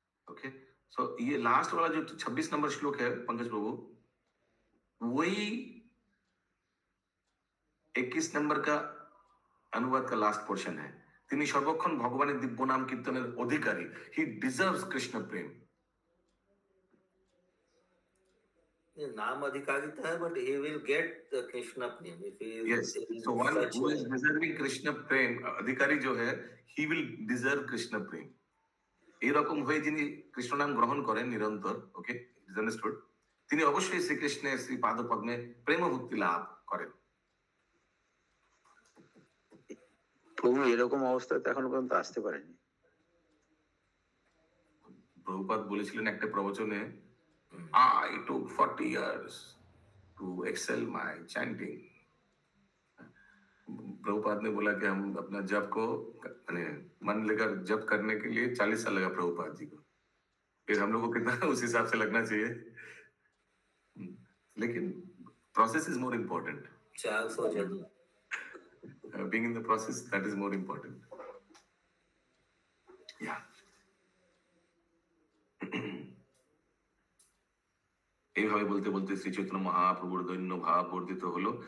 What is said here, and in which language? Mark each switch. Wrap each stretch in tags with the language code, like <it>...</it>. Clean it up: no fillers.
<hi>Okay, सो ये last वाला जो 26 नंबर श्लोक है पंकज प्रभु, वही 21 नंबर का अनुवाद का लास्ट पोर्शन है।</hi> <bn>তিনি সর্বক্ষণ ভগবানের দিব্য নাম কীর্তনের অধিকারী,</bn> <en>He deserves Krishna prem.</en> <hi>नाम अधिकारिता है,</hi> <en>but he will get the Krishna prem if he is, yes, so one who is deserving Krishna prem,</en> <hi>अधिकारी जो है,</hi> <en>he will deserve Krishna prem।</en> <bn>এরকম হয়ে যিনি কৃষ্ণ নাম গ্রহণ করেন নিরন্তর,</bn> <en>okay, is understood,</en> <bn>তিনি অবশ্যই শ্রীকৃষ্ণের শ্রী পাদ পদ্মে প্রেম ভক্তি লাভ করেন। প্রভু এরকম অবস্থাতে এখন পর্যন্ত আসতে পারেনি। প্রভুপাদ বলেছিলেন একটা প্রবচনে,</bn> <en>I took 40 years to excel my chanting।</en> <hi>Prabhupada ने बोला कि हम अपना जप को मन लेकर जप करने के लिए 40 साल लगा प्रभुपाद जी को, फिर हम लोग को कितना उस हिसाब से लगना चाहिए, लेकिन</hi> <en>Process is more important. Being in the process, that is more important.</en> <bn>या এইভাবে বলতে বলতে শ্রী চৈতন্য মহাপ্রভুর দৈন্য ভাব বর্ধিত হলো।</bn>